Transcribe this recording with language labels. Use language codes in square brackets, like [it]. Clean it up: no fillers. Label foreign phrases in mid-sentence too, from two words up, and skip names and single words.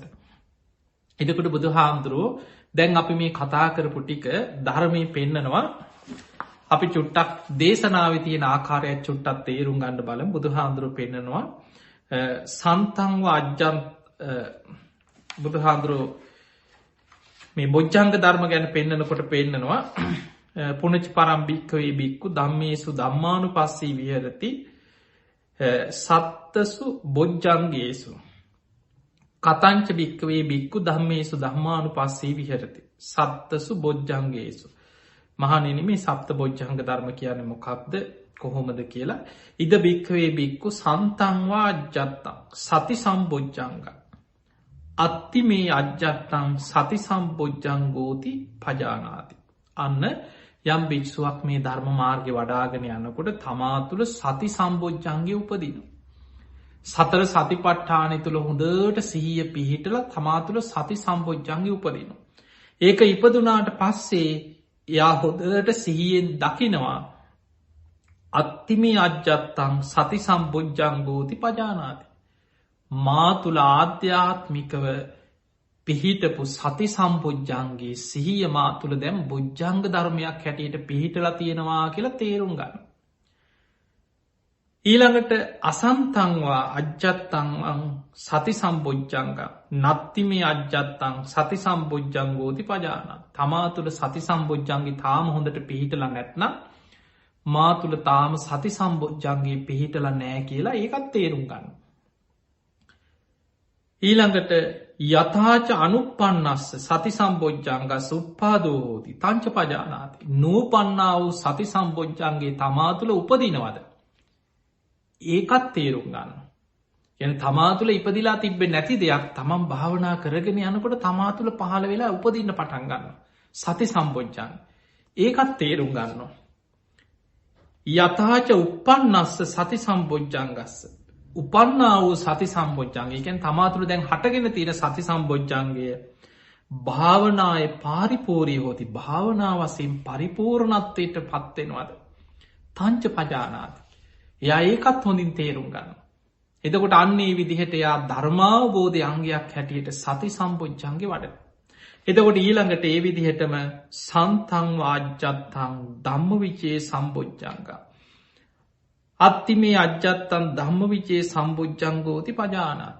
[si] එදකොට බුදු හාමුදුරුවෝ දැන් අපි මේ කතා කරපු ටික ධර්මය පෙන්නනවා අපි චුට්ටක් දේශනාව තියෙන ආකාරයක් චුට්ටත් තේරුම් ගණ්ඩ බලම් බුදු හාමුදුරුව පෙන්නනවා [pi] සන්තංව අජ්ජන් [si] බුදු හාමුදුරුව මේ බොජ්ජංග ධර්ම ගැන පෙන්නනකොට පෙන්නනවා [pi] පුනච පරම්භික්කවේ බික්කු ධම්මේසු ධම්මානු පස්සී විහරති සත්තසු බොජ්ජංගේසු කතංච භික්කවේ බික්කු ධම්මේසු ධම්මානු පස්සී විහරති සත්තසු බොජ්ජංගේසු [si] මහනෙන මේ සප්ත බොජ්ජංග ධර්ම කියන මොකක්ද කොහොමද කියලා [pi] ඉද භික්කවේ බික්කු සන්තංවා අජ්ජත්තං සති සම්බොජ්ජංග අත්ති මේ අජ්ජත්තං සති සම්බොජ්ජංගෝති පජානාති. [si] අන්න යම් භික්ෂුවක් මේ ධර්ම මාර්ග වඩාගෙන යන්නකොට තමා තුළ සති සම්බෝජ්ජන්ගේ උපදින. සතර සතිපට්ඨානය තුළ හොඳට සිහිය පිහිටල තමා තුළ සති සම්බෝජ්ජන්ගේ උපදින. ඒක ඉපදුනාට පස්සේ යා හොදට සිහියෙන් දකිනවා [pi] අත්තිමි අජ්ජත්තං සති සම්බෝජ්ජංගෝති පජානාති. [si] මා තුළ ආධ්‍යාත්මිකව පිහිටපු සති සම්බෝජ්ජන්ගේ සිහිය මා තුළ දැම් බොජ්ජංග ධර්මයක් හැටියට පිහිටලා තියෙනවා කියලා තේරුම් ගන්න. [pi] ඊළඟට අසන්තංවා අජ්ජත්තං සති සම්බෝජ්ජංග නත්තිමේ අජ්ජත්තං සති සම්බෝජ්ජංගෝති පජාන. [si] තමා තුළ සති සම්බෝජ්ජන්ගේ තාම හොඳට පිහිටල නැත්නම් මා තුළ තාම සති සම්බෝජ්ජන්ගේ පිහිටල නෑ කියලා ඒකත් තේරුම් ගන්න. [pi] ඊළඟට යථාච අනුප්පන්නස්ස සති සම්බොජ්ජංගස්ස උප්පාදෝ හෝති තංච පජානාති. [si] නූපන්නා වූ සති සම්බොජ්ජන්ගේ තමා තුළ උපදිනවද. ඒකත් තේරුම් ගන්න. යන තමා තුළ ඉපදිලා තිබ්බෙ නැති දෙයක් තමන් භාවනා කරගෙන යනකොට තමා තුළ පහළ වෙලා උපදින්න පටන් ගන්න. [pi] සති සම්බොජ්ජං. [si] ඒකත් තේරුම් ගන්නවා. [pi] යථාච උප්පන්නස්ස සති සම්බොජ්ජංගස්ස. [si] උපන්නා වූ සති සම්බොජ්ජන්ගේ එකෙන් තමාතුළ දැන් හටගෙන තියෙන සති සම්බොජ්ජන්ගය [pi] භාවනාය පාරිපෝරී හෝති [si] භාවනා වසයෙන් පරිපූර්ණත්වයට පත්වෙනවද. [pi] තංච පජානාති. [si] එයා ඒකත් හොඳින් තේරුම් ගන්න. එතකොට අන්නේ විදිහට එයා ධර්මාවබෝධය අංගයක් හැටියට සති සම්බොජ්ජන්ගේ වඩ. එතකොට ඊළඟට ඒ විදිහටම [pi] සන්තං වාජ්ජත්තං ධම්ම විචේ සම්බොජ්ජංගා. අත්ති මේ අජ්ජත්තන් ධම්ම විජයේ සම්බෝජ්ජංගෝති පජානාති.